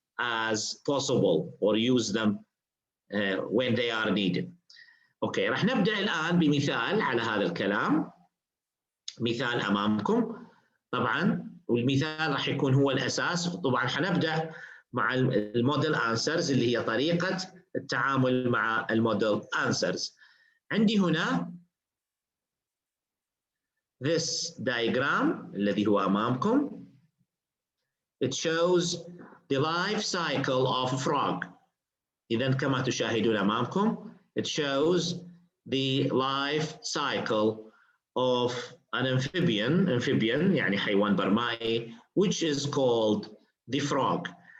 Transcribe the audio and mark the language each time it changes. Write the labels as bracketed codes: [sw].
[en] as possible or use them when they are needed. [ar] اوكي، راح نبدا الان بمثال على هذا الكلام. مثال امامكم طبعا، والمثال راح يكون هو الاساس. طبعا حنبدا مع الموديل انسرز اللي هي طريقه التعامل مع الموديل انسرز. عندي هنا [en] this diagram [ar] الذي هو امامكم. [en] It shows the life cycle of a frog. [ar] إذا كما تشاهدون أمامكم [en] it shows the life cycle of an amphibian [ar] يعني حيوان برمائي [en] which is called the frog.